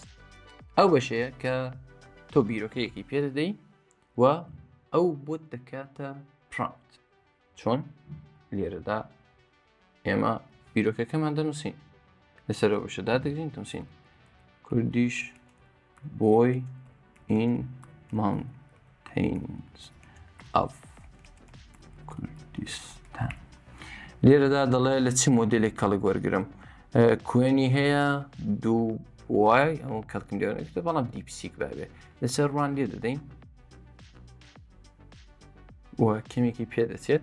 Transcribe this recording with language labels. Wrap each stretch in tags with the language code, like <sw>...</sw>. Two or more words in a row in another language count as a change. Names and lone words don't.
<ckb>ئەو بەشەیە کە تۆ بیرۆکەیەکی پێ دەدەی و ئەو بۆت دەکاتە پرامپت. چۆن لێرەدا ئێمە بیرۆکەکەمان دەنووسین لەسەرەوە بەشەدا دەگرین دەنووسین کوردیش بۆی</ckb> <en>in mountains of</en> <ckb>کوردستان. لێرەدا دەڵێ لە چ مۆدلێک کەڵک وەرگرم کوێنی هەیە دوو وای ئەو کەڵکم لێوەرەگرێتە بەڵام دیپسیک بابێ لەسەر ڕوان لێ دەدەین و کەمێکی پێ دەچێت.</ckb>